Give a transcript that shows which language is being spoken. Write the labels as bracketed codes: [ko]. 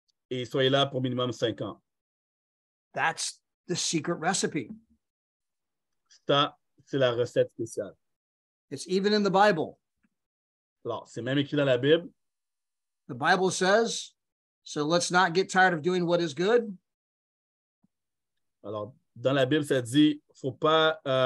[fr] Et soyez là pour minimum 5 ans. [en] That's the secret recipe. [fr] Ça, c'est la recette spéciale. [en] It's even in the Bible. [fr] Alors, c'est même écrit dans la Bible. [en] The Bible says, so let's not get tired of doing what is good. [fr] Alors, dans la Bible, ça dit, faut pas...